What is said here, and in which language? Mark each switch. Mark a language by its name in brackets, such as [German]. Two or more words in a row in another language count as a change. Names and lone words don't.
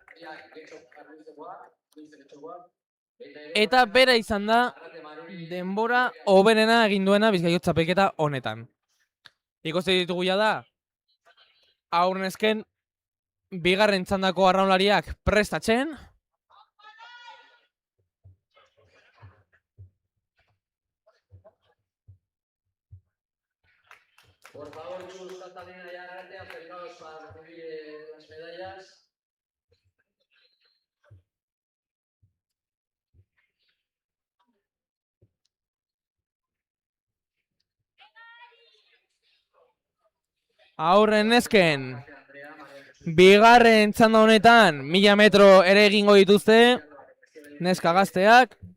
[Basque] Eta bera izan da denbora hoberena egin duena Bizkaiko txapelketa honetan. Ikusten ditugu ja da aurrezken bigarren txandako arraunlariak prestatzen. [Spanish] Por favor, Chus, Catalina y Arate, acercaos para recibir las medallas. [Basque] Aurren nesken bigarren txanda honetan 1000 metro ere egingo dituzte neska gazteak.